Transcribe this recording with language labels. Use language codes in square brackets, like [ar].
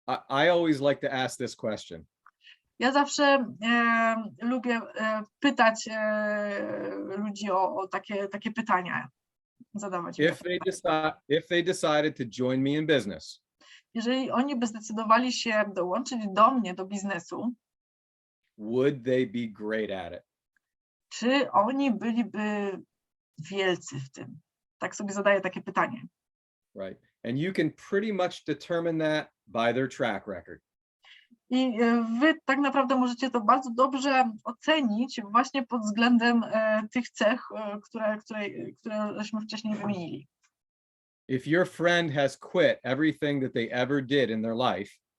[en] I always like to ask this question. [pl] Ja zawsze lubię pytać ludzi o takie pytania. zadawać mi takie pytania. [en] If they decided to join me in business, [pl] Jeżeli oni by zdecydowali się dołączyć do mnie, do biznesu, [en] would they be great at it? [pl] czy oni byliby wielcy w tym? Tak sobie zadaję takie pytanie. [en] Right. And you can pretty much determine that by their track record. [pl] I wy tak naprawdę możecie to bardzo dobrze ocenić właśnie pod względem tych cech, któreśmy wcześniej wymienili. [en] If your friend has quit everything that they ever did in their life,